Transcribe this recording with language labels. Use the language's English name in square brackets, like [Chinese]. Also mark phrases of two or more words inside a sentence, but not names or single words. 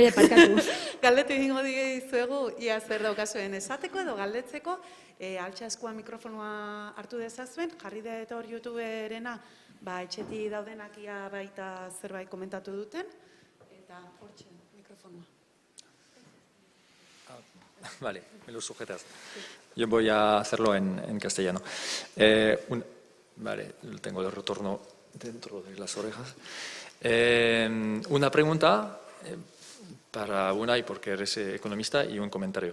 [Basque] Bai, parkatu. Galdetu ingo dizuegu, ia zer daukazuen esateko edo galdetzeko, altxaskoa mikrofonoa hartu dezazuen, jarri da eta hor YouTuberena, etxeti daudenak ia baita zerbait komentatu duten, eta hortxe mikrofonoa. [Spanish] Vale, me lo sujetas. Yo voy a hacerlo en castellano. Vale, tengo el retorno dentro de las orejas. Una pregunta para Unai, porque eres economista, y un comentario.